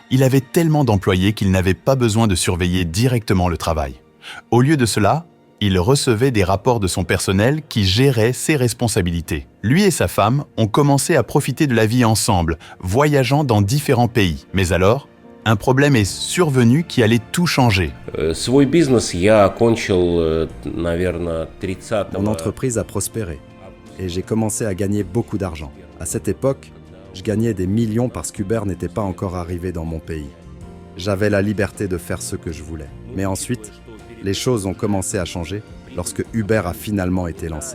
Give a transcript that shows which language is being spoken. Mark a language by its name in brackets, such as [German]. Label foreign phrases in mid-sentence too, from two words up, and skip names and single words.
[French] Il avait tellement d'employés qu'il n'avait pas besoin de surveiller directement le travail. Au lieu de cela, il recevait des rapports de son personnel qui gérait ses responsabilités. Lui et sa femme ont commencé à profiter de la vie ensemble, voyageant dans différents pays. Mais alors, un problème est survenu qui allait tout changer. [Russian] Свой бизнес я окончил, наверное, 30 [French] Mon entreprise a prospéré et j'ai commencé à gagner beaucoup d'argent. À cette époque, je gagnais des millions parce qu'Uber n'était pas encore arrivé dans mon pays. J'avais la liberté de faire ce que je voulais. Mais ensuite, les choses ont commencé à changer lorsque Uber a finalement été lancé.